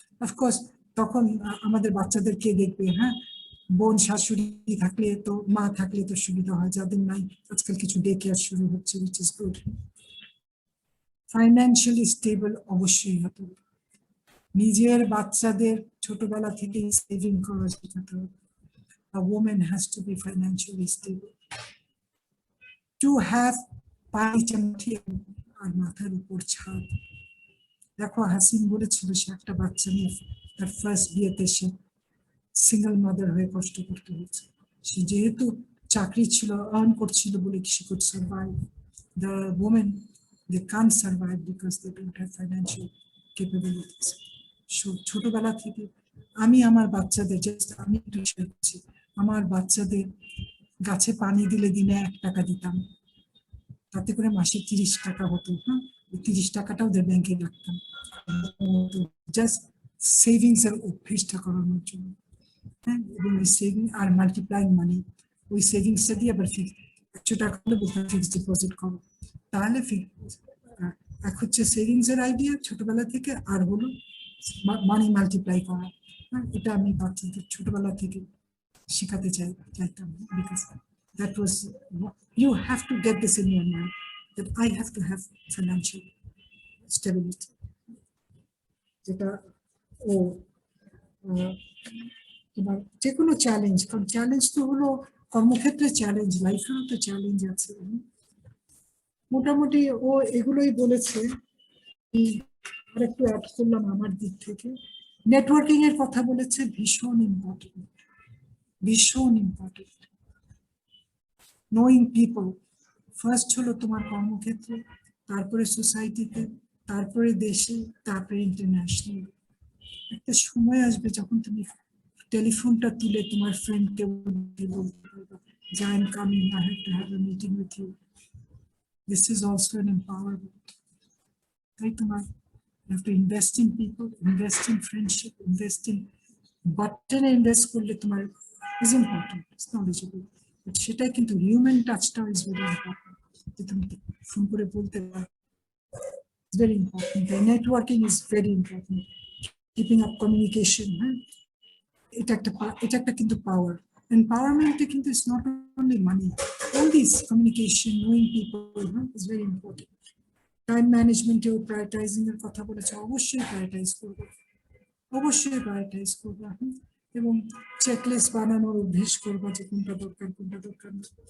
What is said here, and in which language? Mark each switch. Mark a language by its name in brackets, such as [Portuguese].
[Bangla] Of course তখন আমাদের বাচ্চাদের কে দেখবে, হ্যাঁ, বোন শাশুড়ি থাকলে তো, মা থাকলে তো সুবিধা হয়, যাদের নাই আজকাল কিছু ডে কেয়ার শুরু হচ্ছে, [English] which is good. [Bangla] Financially stable অবশ্যই হতে হবে, নিজের বাচ্চাদের ছোটবেলা থেকে সেভিং করা শেখাতে হবে। [English] A woman has to be financially stable to have [Bangla] পাইচামঠি আর মাথার উপর ছাদ। দেখো হাসিন বলেছিল সে একটা বাচ্চা নিয়ে তার ফার্স্ট বিয়েতে সে সিঙ্গেল মাদার হয়ে কষ্ট করতে হয়েছে, সে যেহেতু চাকরি ছিল, আর্ন করছিল বলে [English] she could survive. The women, they can't survive because they don't have financial capabilities. [Bangla] ছোটবেলা থেকে আমি আমার বাচ্চাদের, জাস্ট আমি একটু শেয়ার করছি, আমার বাচ্চাদের গাছে পানি দিলে দিনে 1 টাকা দিতাম, তাতে করে মাসে 30 টাকা হতো। হ্যাঁ, 30 টাকাটা ওদের ব্যাংকে রাখতাম, জাস্ট সেভিংস এর অভ্যেসটা করানোর জন্য। হ্যাঁ, এবং ওই সেভিং আর মাল্টিপ্লাইং মানি, ওই সেভিংসটা দিয়ে আবার 100 টাকা হলে ফিক্সড ডিপোজিট করো, তাহলে এক হচ্ছে সেভিংস এর আইডিয়া ছোটবেলা থেকে, আর হলো মানি মাল্টিপ্লাই করা। হ্যাঁ, এটা আমি বাচ্চাদের ছোটবেলা থেকে শেখাতে চাইতাম, because [English] that was, you have to get this in your mind that I have to have financial stability. [Bangla] যেটা ও তোমার যে কোনো চ্যালেঞ্জ, কারণ চ্যালেঞ্জ তো হলো কর্মক্ষেত্রে চ্যালেঞ্জ, লাইফেও তো চ্যালেঞ্জ আছে, মোটামুটি ও এগুলোই বলেছে। আর একটু অ্যাড করলাম আমার দিক থেকে, নেটওয়ার্কিং এর কথা বলেছে, ভীষণ ইম্পর্টেন্ট, ভীষণ ইম্পর্টেন্ট। [English] knowing people first [Bangla] হলো তোমার কর্মক্ষেত্রে, তারপরে সোসাইটিতে, তারপরে দেশে, তারপরে ইন্টারন্যাশনাল। একটা সময় আসবে যখন তুমি টেলিফোনটা তুলে তোমার ফ্রেন্ডকে বলতে পারবে যে [English] I am coming, I have to have a meeting with you. This is also an empowerment. [Bangla] তাই তোমার [English] you have to invest in people, invest in friendship, invest in [Bangla] বাটনে ইনভেস্ট করলে তোমার [English] is important, it's knowledgeable, but [Bangla] সেটাই কিন্তু human টাচটা [English] is very important, [Bangla] যে তুমি phone করে বলতে পারো, [English] it's very important. The networking is very important, keeping up communication, [Bangla] এটা একটা কিন্তু পাওয়ার। এম্পাওয়ারমেন্টে কিন্তু [English] It's not only money, all this communication, knowing people is very important. [Bangla] Time ম্যানেজমেন্টেও prioritising এর কথা বলেছে, অবশ্যই প্রায়োরিটাইজ করবো, অবশ্যই প্রায়োরিটাইজ করবো। এবং চেকলিস্ট বানানোর অভ্যেস করবো যে কোনটা দরকার কোনটা দরকার না।